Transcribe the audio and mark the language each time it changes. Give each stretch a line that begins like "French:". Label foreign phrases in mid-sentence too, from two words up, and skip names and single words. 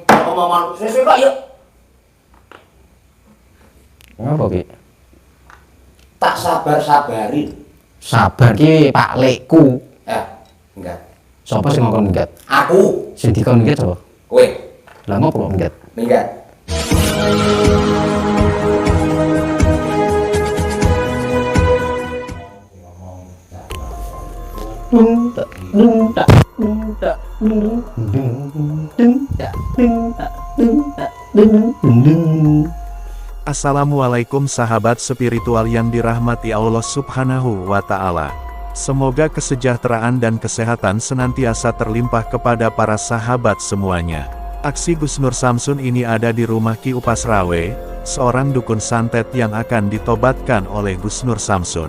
Javanese: omongan sesuk kok yuk. Ngapa Ki? Tak sabar-sabarin. Sabar ki Pak Lekku. Enggak. Sapa sing ngomong minggat? Aku. Sing dikon minggat sapa? Kowe. Lah ngopo kok minggat? Minggat. Dung tak dung tak dung tak dung dung tak dung tak dung tak dung dung.
Indonesian: Assalamualaikum sahabat spiritual yang dirahmati Allah
Arabic: سبحانه وتعالى.
Indonesian: Semoga kesejahteraan dan kesehatan senantiasa terlimpah kepada para sahabat semuanya. Aksi Gus Nur Samsun ini ada di rumah Ki Upas Rawe, seorang dukun santet yang akan ditobatkan oleh Gus Nur Samsun.